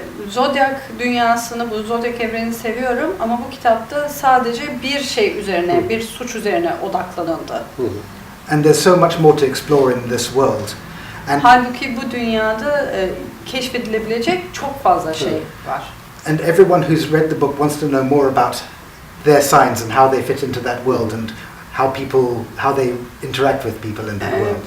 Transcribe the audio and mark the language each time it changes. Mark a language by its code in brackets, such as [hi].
[tr] Zodyak dünyasını, bu Zodyak evrenini seviyorum ama bu kitapta sadece bir şey üzerine, bir suç üzerine odaklanıldı. [en] And there's so much more to explore in this world. And [tr] halbuki bu dünyada keşfedilebilecek çok fazla şey var. [en] And everyone who's read the book wants to know more about their signs and how they fit into that world and how they interact with people in that world.